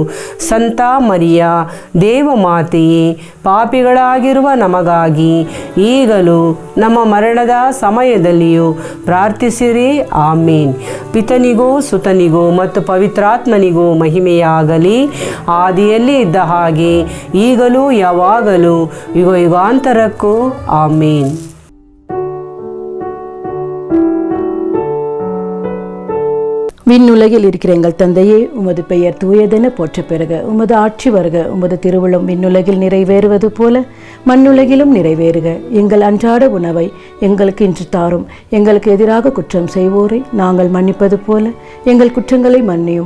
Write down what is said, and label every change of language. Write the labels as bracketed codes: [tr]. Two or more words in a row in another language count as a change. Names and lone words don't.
[kn] ಸಂತ ಮರಿಯ ದೇವಮಾತೆಯೇ, ಪಾಪಿಗಳಾಗಿರುವ ನಮಗಾಗಿ ಈಗಲೂ ನಮ್ಮ ಮರಣದ ಸಮಯದಲ್ಲಿಯೂ ಪ್ರಾರ್ಥಿಸಿರಿ. ಆಮೀನ್. ಪಿತನಿಗೂ ಸುತನಿಗೂ ಮತ್ತು ಪವಿತ್ರಾತ್ಮನಿಗೂ ಮಹಿಮೆಯಾಗಲಿ, ಆದಿಯಲ್ಲಿ ಇದ್ದ ಹಾಗೆ ಈಗಲೂ ಯಾವಾಗಲೂ ಯುಗ ಯುಗಾಂತರಕ್ಕೂ. ಆಮೀನ್. [ta] விண்ணுலகில் இருக்கிற எங்கள் தந்தையே, உமது பெயர் தூயதென போற்ற பெறுக. உமது ஆட்சி வருக. உமது திருவுளம் விண்ணுலகில் நிறைவேறுவது போல மண்ணுலகிலும் நிறைவேறுக. எங்கள் அன்றாட உணவை எங்களுக்கு இன்று தாரும். எங்களுக்கு எதிராக குற்றம் செய்வோரை நாங்கள் மன்னிப்பது போல எங்கள் குற்றங்களை மன்னியும்.